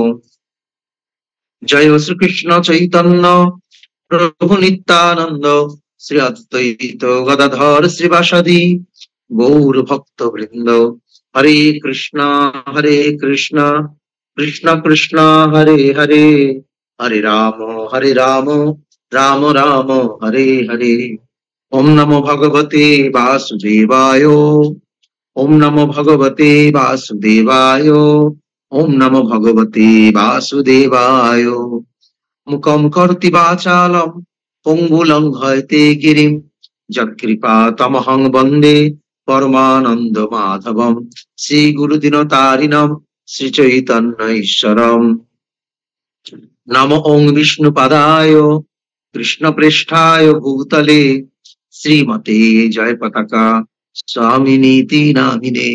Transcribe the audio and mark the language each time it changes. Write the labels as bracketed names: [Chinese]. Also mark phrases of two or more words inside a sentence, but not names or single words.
[Bangla] জয় শ্রীকৃষ্ণ চৈতন্য প্রভু নিত্যানন্দ শ্রী অদ্বৈত গদাধর শ্রীবাসাদি গৌর ভক্ত বৃন্দ। হরে কৃষ্ণ কৃষ্ণ কৃষ্ণ হরে হরে, হরে রাম রাম রাম হরে হরে। [Sanskrit] ওম নমো ভগবতে বাসুদেবায়, ওম নমো ভগবতে বাসুদেবায়, ওম নমো ভগবতে বাসুদেবায়। মুখম করোতি বাচালম পঙ্গুলং হয়তে গিরিম যৎকৃপা তমহং বন্দে পরমানন্দ মাধবম। শ্রী গুরুদিনতারিণম শ্রী চৈতন্য ঈশ্বরম। নমো ওং বিষ্ণুপদায় কৃষ্ণপ্রেষ্ঠায় ভূতলে শ্রীমতে জয় পতাকা স্বামিনীতি নামিনে।